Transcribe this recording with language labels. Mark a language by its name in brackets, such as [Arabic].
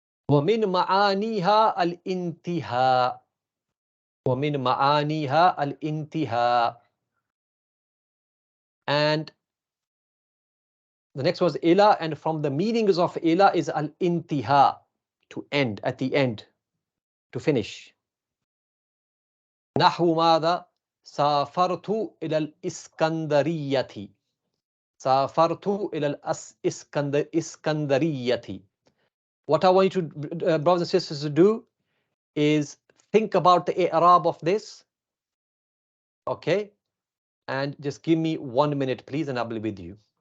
[Arabic] ومن معانيها الانتهاء. ومن معانيها الانتهاء. [English] And the next was ila, and from the meanings of ila is al-intiha, to end, at the end, to finish. [Arabic] نحو ماذا؟ سافرت إلى الإسكندرية. سافرت إلى الإسكندرية. [English] What I want you to, brothers and sisters, to do is think about the i'rab of this, okay? And just give me 1 minute, please, and I'll be with you.